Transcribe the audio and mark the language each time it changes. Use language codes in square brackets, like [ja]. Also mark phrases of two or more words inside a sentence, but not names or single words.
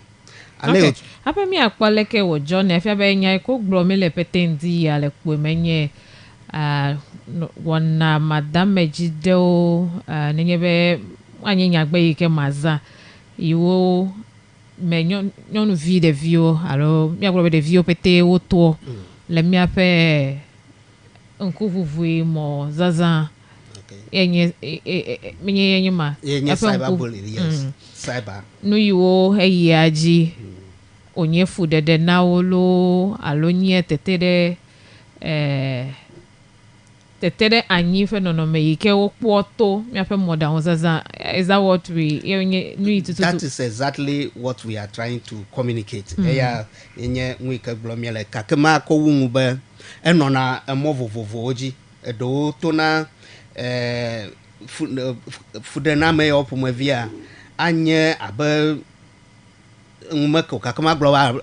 [ee] Hape míakpɔ aleke wòdzɔnae efia be nya yi ko gblɔm le peteŋdi ya le kpoe menye wɔna madamedzi ɖewo nenye be anye nyagbe yi ke maza yiwo me nyɔnuvi ɖeviwo alo míagblɔ be ɖeviwo pete wotoɔ le míaƒe ŋkuʋuʋui mɔ zazã enye menye yenye ma nu yiwo heyia dzi wonye fuɖeɖe na wo loo alo nye tete ɖe anyi ƒe nɔnɔme yi ke wokpɔ to míaƒe mɔɖaŋu zazã. [en] Is that what we that is exactly what we are trying to communicate. [ee] Eya enye nu yi ke gblɔm míele gake makɔ wu ŋu be enɔna emɔ vovovowo dzi eɖewo tona fuɖename yawo ƒomevia anye abe ŋumeke gake magblɔ